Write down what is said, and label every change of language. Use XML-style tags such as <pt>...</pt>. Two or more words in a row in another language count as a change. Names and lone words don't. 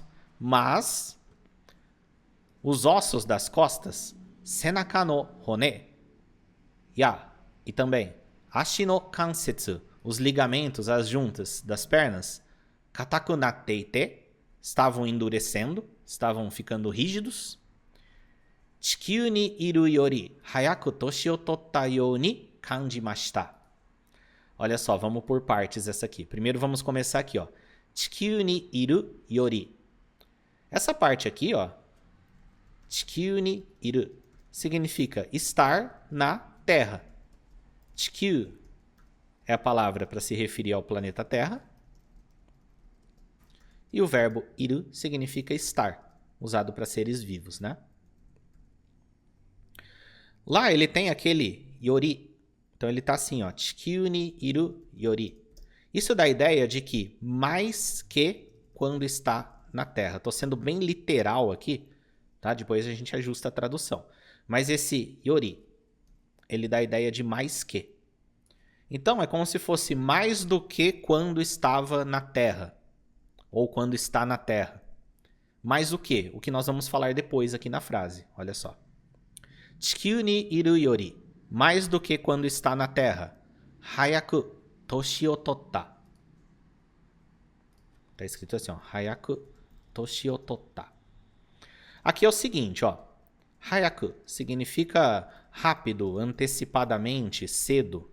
<pt>Mas, os ossos das costas,</pt> <ja>背中の骨,</ja> <pt>e também</pt> <ja>足の関節,</ja> <pt>os ligamentos, as juntas das pernas,</pt> <ja>硬くなっていて,</ja> <pt>estavam endurecendo, estavam ficando rígidos.</pt> <ja>地球にいるより早く年を取ったように感じました.</ja> <pt>Olha só, vamos por partes essa aqui. Primeiro vamos começar aqui, ó.</pt> <ja>地球にいるより.</ja> <pt>Essa parte aqui, ó,</pt> <ja>地球にいる,</ja> <pt>significa estar na Terra. Chikyū é a palavra para se referir ao planeta Terra. E o verbo iru significa estar, usado para seres vivos, né? Lá ele tem aquele yori. Então ele está assim, ó,</pt> <ja>地球にいるより.</ja> <pt>Isso dá a ideia de que mais que quando está na Terra. Estou sendo bem literal aqui, tá? Depois a gente ajusta a tradução. Mas esse yori, ele dá a ideia de mais que. Então é como se fosse mais do que quando estava na Terra. Ou quando está na Terra. Mais o que? O que nós vamos falar depois aqui na frase. Olha só.</pt> <ja>地球にいるより.</ja> <pt>Mais do que quando está na Terra.</pt> <ja>早く年を取った.</ja> <pt>Está escrito assim, ó.</pt> <ja>早く年を取った.</ja> <pt>Aqui é o seguinte, ó. Hayaku significa rápido, antecipadamente, cedo.</pt>